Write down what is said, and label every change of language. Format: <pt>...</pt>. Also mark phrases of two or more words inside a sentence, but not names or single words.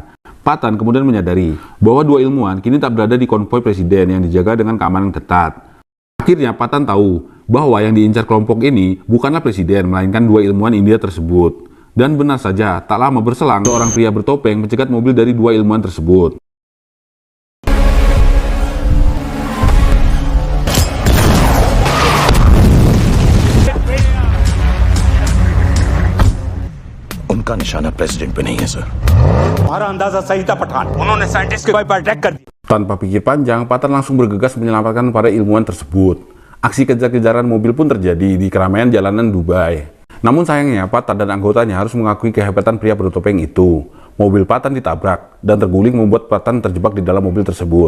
<id>Patan kemudian menyadari bahwa dua ilmuwan kini tak berada di konvoi Presiden yang dijaga dengan keamanan ketat. Akhirnya Patan tahu bahwa yang diincar kelompok ini bukanlah presiden, melainkan dua ilmuwan India tersebut. Dan benar saja, tak lama berselang, seorang pria bertopeng mencegat mobil dari dua ilmuwan tersebut.</id> <hi>उनका निशाना प्रेसिडेंट पे नहीं है सर. हमारा अंदाजा सही था पठान. उन्होंने साइंटिस्ट के पर अटैक कर दिया.</hi> <id>Tanpa pikir panjang, Patan langsung bergegas menyelamatkan para ilmuwan tersebut. Aksi kejar-kejaran mobil pun terjadi di keramaian jalanan Dubai. Namun sayangnya, Patan dan anggotanya harus mengakui kehebatan pria bertopeng itu. Mobil Patan ditabrak dan terguling membuat Patan terjebak di dalam mobil tersebut.</id>